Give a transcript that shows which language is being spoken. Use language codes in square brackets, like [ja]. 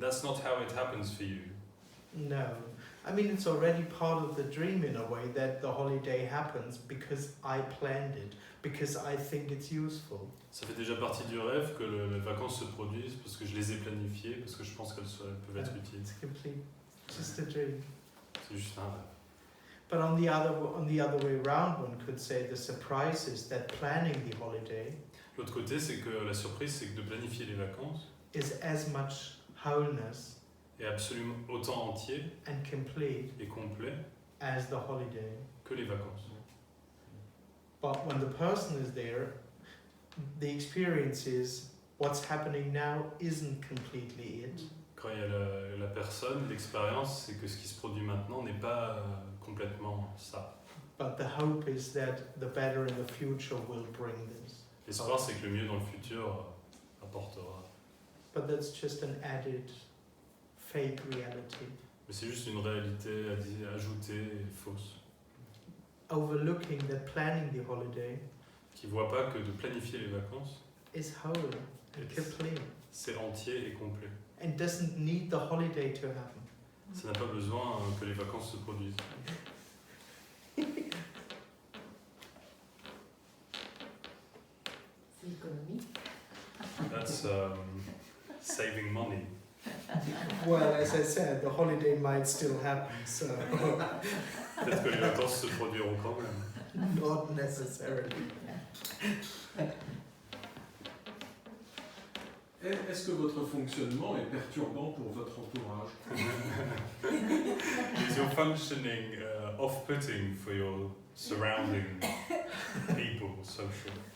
[en] That's not how it happens for you. No. I mean, it's already part of the dream in a way that the holiday happens because I planned it, because I think it's useful. [fr] Ça fait déjà partie du rêve que les vacances se produisent parce que je les ai planifiées, parce que je pense qu'elles peuvent être utiles. [en] It's complete, just a dream. [fr] C'est juste un rêve. [en] But on the other way around, one could say the surprise is that planning the holiday [fr] L'autre côté, c'est que la surprise, c'est que de planifier les vacances [en] is as much wholeness [fr] est absolument autant entier [en] and complete [fr] et complet [en] as the holiday. [fr] que les vacances. [en] But when the person is there, the experience is what's happening now isn't completely it. [fr] Quand il y a la personne, l'expérience, c'est que ce qui se produit maintenant n'est pas complètement ça. [en] But the hope is that the better in the future will bring this. [fr] L'espoir, c'est que le mieux dans le futur apportera. [en] But that's just an added fake reality. [fr] Mais c'est juste une réalité ajoutée et fausse. [en] Overlooking that planning the holiday [fr] Qui ne voit pas que de planifier les vacances, [en] is whole and complete [fr] c'est entier et complet. [en] and doesn't need the holiday to happen. [fr] Ça n'a pas besoin que les vacances se produisent. C'est l'économie. [en] That's saving money. Well, as I said, the holiday might still happen, so [fr] Peut-être que les vacances se produiront quand même. [en] not necessarily. [fr] Est-ce que votre fonctionnement est perturbant pour votre entourage? [en] Is your functioning off-putting for your surrounding people, social?